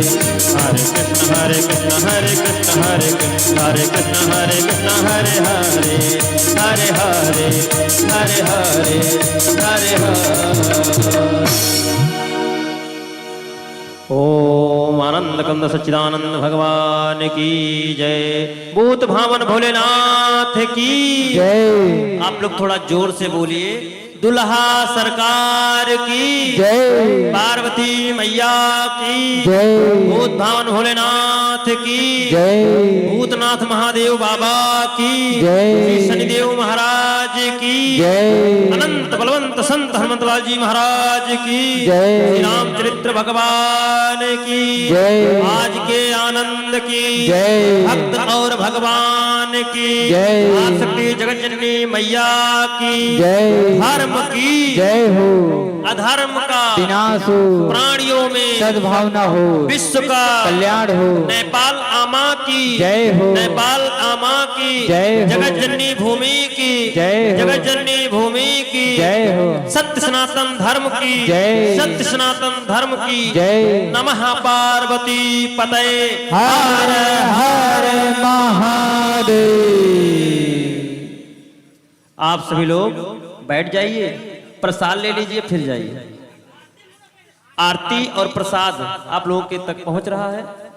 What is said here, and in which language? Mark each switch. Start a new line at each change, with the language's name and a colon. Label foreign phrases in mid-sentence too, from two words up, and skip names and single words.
Hindi: हरे कृष्ण हरे कृष्ण हरे कृष्ण हरे कृष्ण हरे कृष्ण हरे कृष्ण हरे हरे हरे हरे हरे हरे हरे हरे। ओम आनंद कंद सच्चिदानंद भगवान की जय। भूत भावन भोलेनाथ की जय। आप लोग थोड़ा जोर से बोलिए। दुल्हा सरकार की जय। पार्वती मैया की जय। भूत भावन भोलेनाथ की जय। भूतनाथ महादेव बाबा की जय। श्री शनिदेव महाराज की जय। अनंत बलवंत संत हनुमंतलाल जी महाराज की जय। श्री रामचरित्र भगवान की जय। आज के आनंद की जय। भक्त और भगवान की जय। आसक्ति जगत जननी मैया की जय। धर्म की जय हो। अधर्म का विनाश हो। प्राणियों में सद्भावना हो। विश्व का कल्याण हो। नेपाल आमा की जय हो। नेपाल आमा की जय हो। जगत जननी भूमि की जय हो। जगत जननी भूमि की जय हो। सत्य सनातन धर्म की जय। सत्य सनातन धर्म की जय।
Sanskrit: नमः पार्वती पतये
Hindi: हर हर महादेव। आप सभी लोग बैठ जाइए, प्रसाद ले लीजिए, फिर जाइए। आरती और प्रसाद आप लोगों के तक पहुंच रहा है।